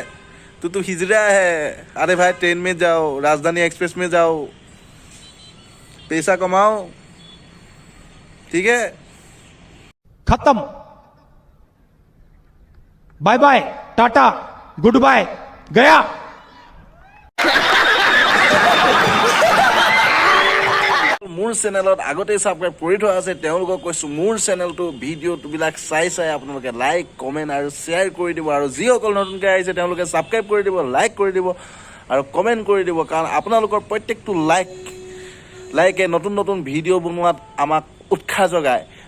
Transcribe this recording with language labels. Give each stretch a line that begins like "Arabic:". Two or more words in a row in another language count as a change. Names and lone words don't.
Hindi: तू हिजड़ा है। अरे भाई, ट्रेन में जाओ, राजधानी एक्सप्रेस में जाओ, पैसा कमाओ, ठीक है? खत्म,
English: bye bye, tata, good bye,
Hindi: गया।
Assamese: মোৰ চেনেলত আগতেই ছাবস্ক্ৰাইব কৰি থোৱা আছে, তেওঁলোকক কৈছোঁ মোৰ চেনেলটো ভিডিঅ'বিলাক চাই আপোনালোকে লাইক, কমেণ্ট আৰু শ্বেয়াৰ কৰি দিব। আৰু যিসকল নতুনকৈ আহিছে তেওঁলোকে ছাবস্ক্ৰাইব কৰি দিব, লাইক কৰি দিব আৰু কমেণ্ট কৰি দিব, কাৰণ আপোনালোকৰ প্ৰত্যেকটো লাইকে নতুন ভিডিঅ' বনোৱাত আমাক উৎসাহ যোগায়।